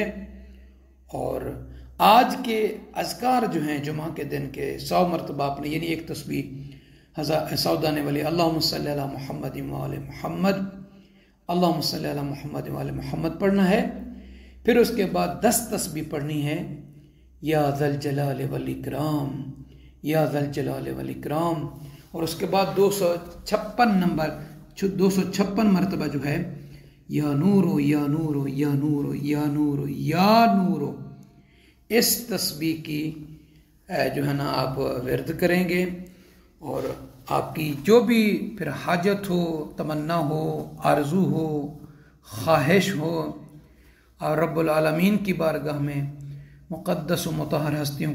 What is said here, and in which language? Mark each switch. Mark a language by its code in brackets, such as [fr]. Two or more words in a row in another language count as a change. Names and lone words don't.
[ur] اور آج کے اذکار جو ہیں جمعہ کے دن کے 100 مرتبہ آپ نے، یعنی ایک تسبیح 100 دانے والی [ar] اللہم صلی علی محمد وآل محمد، اللہم صلی علی محمد وآل محمد [ur] پڑھنا ہے۔ پھر اس کے بعد 10 تسبیح پڑھنی ہے، [ar] یا ذا الجلال والاکرام، یا ذا الجلال والاکرام۔ [ur] اور اس کے بعد 256 مرتبہ جو ہے [ar] یا نورو یا نورو یا نورو یا نورو یا نورو، [ur] اس تسبیح کی جو ہے نا آپ ورد کریں گے۔ اور آپ کی جو بھی پھر حاجت ہو، تمنا ہو، آرزو ہو، خواہش ہو، اور [ar] رب العالمین [ur] کی بارگاہ میں مقدس و مطہر ہستیوں